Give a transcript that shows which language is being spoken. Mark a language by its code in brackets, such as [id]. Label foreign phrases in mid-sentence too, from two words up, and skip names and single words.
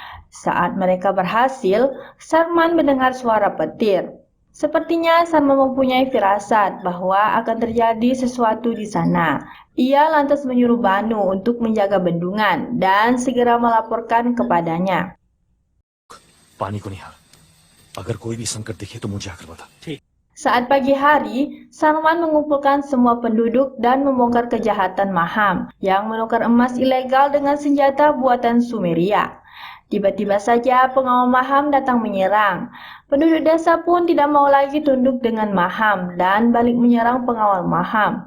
[id] Saat mereka berhasil, Sarman mendengar suara petir. Sepertinya Sarman mempunyai firasat bahwa akan terjadi sesuatu di sana. Ia lantas menyuruh Banu untuk menjaga bendungan dan segera melaporkan kepadanya. [hi] पानी को निहार। अगर कोई भी संकट दिखे तो मुझे आकर बता। [id] Saat pagi hari, Sarman mengumpulkan semua penduduk dan membongkar kejahatan Maham yang menukar emas ilegal dengan senjata buatan Sumeria. Tiba-tiba saja pengawal Maham datang menyerang. Penduduk desa pun tidak mau lagi tunduk dengan Maham dan balik menyerang pengawal Maham.